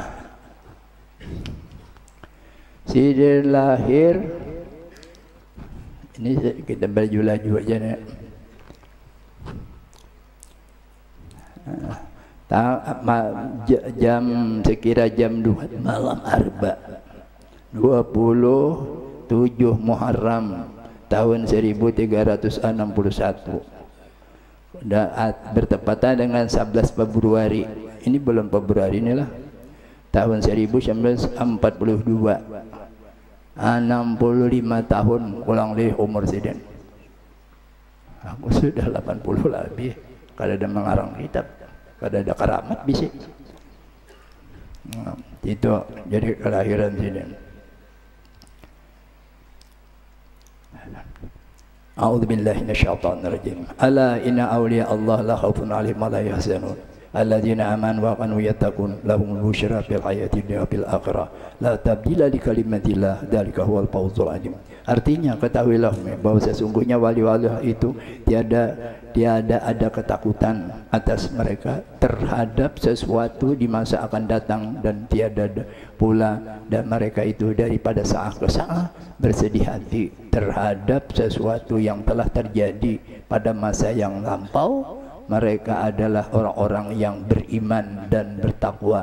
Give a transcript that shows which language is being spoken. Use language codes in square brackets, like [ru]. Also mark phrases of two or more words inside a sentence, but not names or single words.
[bjn] Sidin lahir ini kita berlaju-laju aja nih. [id] Jam sekira jam 2 malam Arba 27 Muharram tahun 1361 bertepatan dengan 11 Februari. Ini bulan Februari inilah tahun 1942. 65 tahun ulang lebih umur Sidin. Aku sudah 80 lebih. Kalau ada mengarang kitab, kalau ada keramat bisa. Nah, itu jadi kelahiran Sidin. [ar] أعوذ بالله من الشيطان الرجيم. ألا إن أولياء الله لا خوف عليهم ولا يحزنون. الذين آمنوا وكانوا يتقون لهم البشرى في الحياة الدنيا في الآخرة لا تبديل لكلمات الله ذلك هو الفوز العظيم. [id] Artinya ketahuilah bahwa sesungguhnya wali-wali itu tiada ada ketakutan atas mereka terhadap sesuatu di masa akan datang, dan tiada pula dan mereka itu daripada saat ke saat bersedih hati terhadap sesuatu yang telah terjadi pada masa yang lampau mereka adalah orang-orang yang beriman dan bertakwa.